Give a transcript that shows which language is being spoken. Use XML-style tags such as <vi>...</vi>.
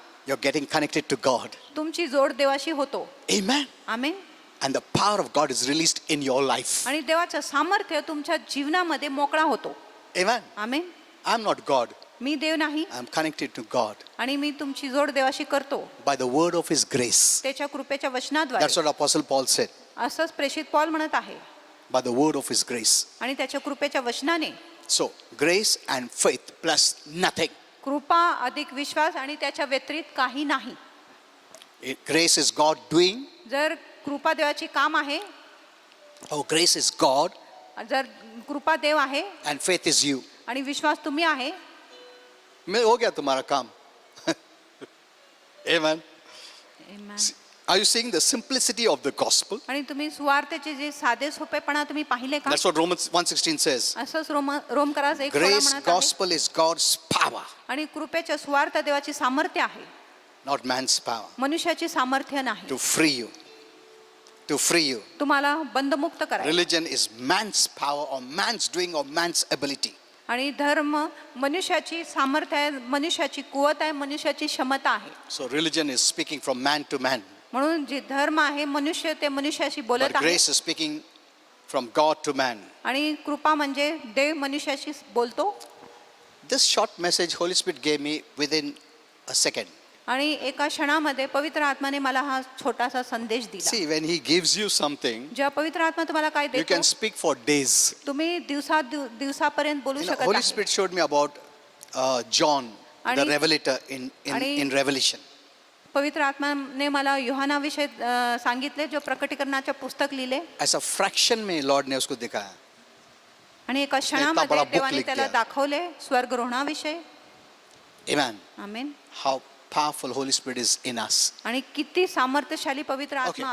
<en>You're getting connected to God.</en> <mr>तुमची जोड देवाशी होतो.</mr> <en>Amen.</en> <mr>Amen.</mr> <en>And the power of God is released in your life.</en> <mr>आणि देवाचं सामर्थ्य तुमच्या जीवनामध्ये मोकळा होतो.</mr> <en>Amen.</en> <mr>Amen.</mr> <en>I'm not God.</en> <mr>मी देव नाही</mr> <en>I'm connected to God</en> <mr>आणि मी तुमची जोड देवाशी करतो</mr> <en>by the word of His grace.</en> <mr>त्याच्या कृपेच्या वचनाद्वारे.</mr> <en>That's what Apostle Paul said.</en> <mr>असंच प्रेषित पौल म्हणत आहे.</mr> <en>By the word of His grace.</en> <mr>आणि त्याच्या कृपेच्या वचनाने</mr> <en>So, grace and faith plus nothing.</en> <mr>कृपा अधिक विश्वास आणि त्याच्या व्यतिरिक्त काही नाही.</mr> <en>Grace is God doing.</en> <mr>जर कृपा देवाची काम आहे,</mr> <en>Oh, grace is God</en> <mr>जर कृपा देव आहे</mr> <en>and faith is you.</en> <mr>आणि विश्वास तुम्ही आहे,</mr> <hi>मैं हो गया तुम्हारा काम.</hi> <en>Amen. Are you seeing the simplicity of the gospel?</en> <mr>आणि तुम्ही सुवार्तेचे जे साधे सोपेपणा तुम्ही पाहिले का?</mr> <en>That's what Romans 1:16 says.</en> <mr>असंच रोमकरास 1:16</mr> <en>Grace</en> <mr>म्हणत आहे.</mr> <en>gospel is God's power,</en> <mr>आणि कृपेच्या सुवार्थ देवाची सामर्थ्य आहे,</mr> <en>not man's power,</en> <mr>मनुष्याची सामर्थ्य नाही.</mr> <en>to free you. To free you.</en> <mr>तुम्हाला बंधमुक्त करायचं.</mr> <en>Religion is man's power or man's doing or man's ability.</en> <mr>आणि धर्म मनुष्याची सामर्थ्य आहे, मनुष्याची कुवत आहे, मनुष्याची क्षमता आहे.</mr> <en>So religion is speaking from man to man.</en> <mr>म्हणून जे धर्म आहे मनुष्य ते मनुष्याशी</mr> <en>But</en> <mr>बोलत आहे</mr> <en>grace is speaking from God to man.</en> <mr>आणि कृपा म्हणजे देव मनुष्याशी बोलतो.</mr> <en>This short message Holy Spirit gave me within a second.</en> <mr>आणि एका क्षणामध्ये पवित्र आत्माने मला हा छोटासा संदेश दिला.</mr> <en>See, when He gives you something,</en> <mr>जेव्हा पवित्र आत्मा तुम्हाला काय</mr> <en>you</en> <mr>देतो,</mr> <en>can speak for days.</en> <mr>तुम्ही दिवसापर्यंत बोलू</mr> <en>You know,</en> <mr>शकत</mr> <en>Holy</en> <mr>आहे.</mr> <en>Spirit showed me about John, the</en> <mr>आणि-</mr> <en>revelator in Revelation.</en> <mr>पवित्र आत्माने मला योहानाविषयी सांगितले, जो प्रकटीकरणाचे पुस्तक लिहिले</mr> <hi>ऐसा फ्रैक्शन में लॉर्ड ने उसको दिखाया.</hi> <mr>आणि एका</mr> <hi>बड़ा</hi> <mr>क्षणामध्ये</mr> <hi>book</hi> <mr>देवाने</mr> <hi>लिख</hi> <mr>त्याला</mr> <hi>दिया.</hi> <mr>दाखवले स्वर्गरोहणाविषयी.</mr> <en>Amen.</en> <mr>Amen.</mr> <en>How powerful Holy Spirit is in us.</en> <mr>आणि किती सामर्थ्यशाली पवित्र आत्मा</mr>